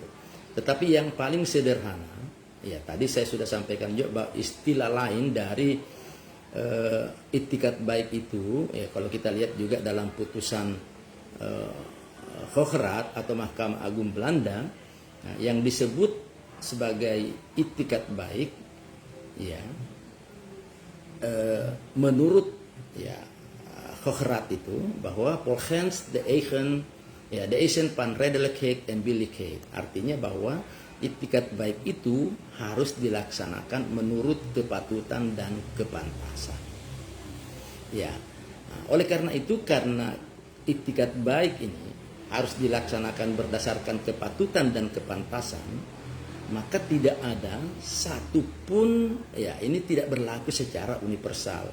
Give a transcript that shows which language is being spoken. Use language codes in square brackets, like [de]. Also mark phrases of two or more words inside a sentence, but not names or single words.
[id] Tetapi yang paling sederhana, ya tadi saya sudah sampaikan juga bahwa istilah lain dari itikat baik itu, ya kalau kita lihat juga dalam putusan Hooggeraad atau Mahkamah Agung Belanda, nah, yang disebut sebagai itikat baik, ya, menurut ya Hooggeraad itu bahwa [nl] volgens de eigen ya de eisen van redelijkheid en billijkheid, [id] artinya bahwa itikat baik itu harus dilaksanakan menurut kepatutan dan kepantasan. Ya, nah, oleh karena itu, karena itikat baik ini harus dilaksanakan berdasarkan kepatutan dan kepantasan, maka tidak ada satupun, ya ini tidak berlaku secara universal.